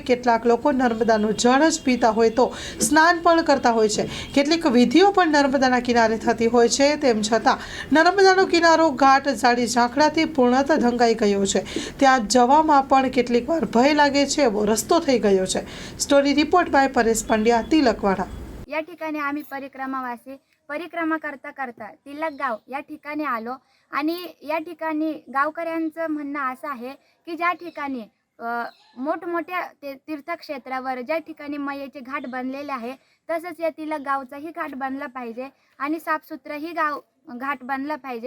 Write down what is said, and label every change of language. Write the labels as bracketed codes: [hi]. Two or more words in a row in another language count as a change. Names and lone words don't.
[gu] કેટલાક લોકો નર્મદાનું જળ જ પીતા હોય તો સ્નાન પણ કરતા હોય છે। કેટલીક વિધિઓ પણ નર્મદાના કિનારે થતી હોય છે। તેમ છતાં નર્મદાનો કિનારો ઘાટ ઝાડી ઝાંખરાથી પૂર્ણતઃ ઢંકાઈ ગયો છે। ત્યાં જવામાં પણ કેટલીક વાર ભય લાગે છે એવો રસ્તો થઈ ગયો છે। [en] story report by परेश पंड्या, तिलकवाड़ा। [mr] या ठिकाणी आम्ही परिक्रमावासी परिक्रमा करता करता तिलक गाव या ठिकाणी आलो आणि या ठिकाणी गावकऱ्यांचं म्हणणं असं आहे की ज्या ठिकाणी मोठमोठ्या तीर्थक्षेत्रावर ज्या ठिकाणी मयेचे घाट बनलेले आहे तसंच या तिलक गावचाही घाट बनला पाहिजे आणि साफसुथराही गाव घाट बनला पाहिजे।